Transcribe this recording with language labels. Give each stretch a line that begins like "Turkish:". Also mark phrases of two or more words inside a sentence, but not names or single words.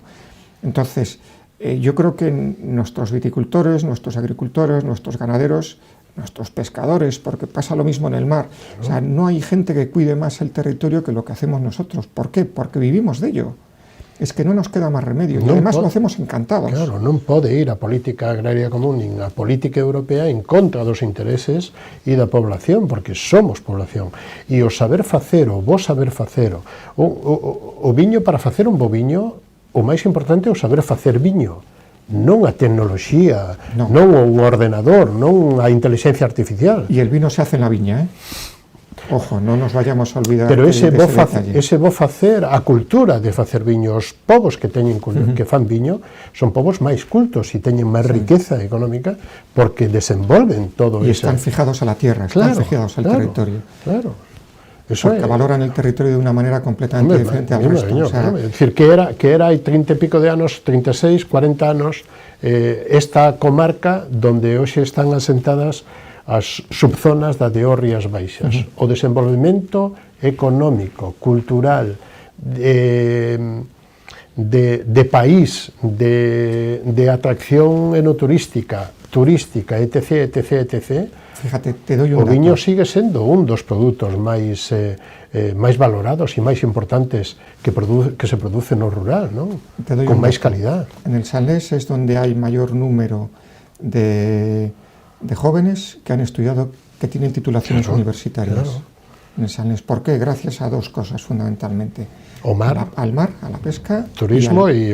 Spanish: Entonces, yo creo que nuestros viticultores, nuestros agricultores, nuestros ganaderos, nuestros pescadores, porque pasa lo mismo en el mar, o sea, no hay gente que cuide más el territorio que lo que hacemos nosotros. ¿Por qué? Porque vivimos de ello. Es que no nos queda más remedio, y además lo hacemos encantados. Claro,
Galician: non pode ir a política agraria común nin a política europea en contra dos intereses e da población, porque somos población. E o saber facer, o bo saber facer, o viño, para facer un bo viño, o máis importante é o saber facer viño, non a tecnoloxía, non un ordenador, non a inteligencia artificial.
Spanish: E el vino se hace en la viña, Ojo, non nos vayamos a olvidar.
Galician: Pero ese bo facer, a cultura de facer viño, os povos que teñen que fan viño son povos máis cultos e teñen máis riqueza económica porque desenvolven todo
Spanish: eso. E están fijados a la tierra, están fijados al territorio. Claro. Eso porque valoran el territorio de una manera completamente diferente al resto. O sea,
Galician: é dicir, que era hai 30 e pico de anos, 36, 40 anos, esta comarca donde hoxe están asentadas as subzonas da de Rías Baixas. O desenvolvemento económico, cultural, de país, de atracción enoturística, etc.,
Spanish: fíjate, te doy un
Galician: o viño
Spanish: dato.
Galician: sigue sendo un dos produtos máis valorados e máis importantes que se produce no rural, non?
Spanish: Te doy Con un
Galician: máis
Spanish: dato. calidad. En el Salnés es donde hay mayor número de jóvenes que han estudiado, que tienen titulaciones universitarias. En el Salnés. ¿Por qué? Gracias a dos cosas fundamentalmente.
Galician: O mar,
Spanish: Al mar, a la pesca, turismo y